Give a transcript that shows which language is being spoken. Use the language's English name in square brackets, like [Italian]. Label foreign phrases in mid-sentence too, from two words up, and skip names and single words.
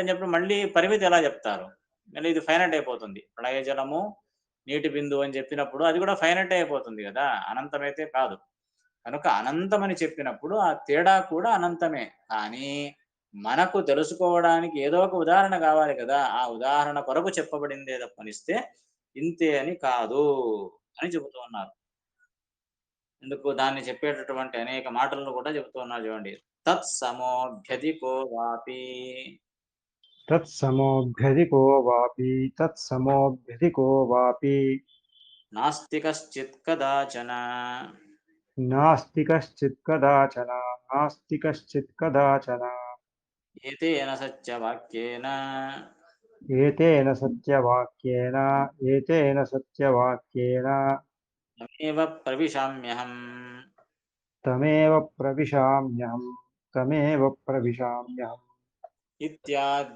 [Telugu] అని చెప్పినప్పుడు మళ్ళీ పరిమితి ఎలా చెప్తారు మళ్ళీ ఇది ఫైనట్ అయిపోతుంది ప్రళయ జలము నీటి బిందువు అని చెప్పినప్పుడు అది కూడా ఫైనట్ అయిపోతుంది కదా అనంతమైతే కాదు కనుక అనంతమని చెప్పినప్పుడు ఆ తేడా కూడా అనంతమే కానీ మనకు తెలుసుకోవడానికి ఏదో ఒక ఉదాహరణ కావాలి కదా ఆ ఉదాహరణ కొరకు చెప్పబడిందే తప్పనిస్తే ఇంతే అని కాదు అని చెబుతూ ఉన్నారు ఎందుకు దాన్ని చెప్పేటటువంటి అనేక మాటలను కూడా చెబుతూ ఉన్నారు చూడండి [Sanskrit] తత్సమోభ్యధికో వాపి తత్సమోభ్యధికో వాపి తత్సమోభ్యధికో వాపి నాస్తి కశ్చిత్ కదాచన నాస్తి కశ్చిత్ కదాచన నాస్తి కశ్చిత్ కదాచన ఏతేన సత్యవాక్యేన ఏతేన సత్యవాక్యేన ఏతేన సత్యవాక్యేన తమేవ ప్రవిశామ్యహం తమేవ ప్రవిశామ్యహం తమేవ ప్రవిశామ్యహం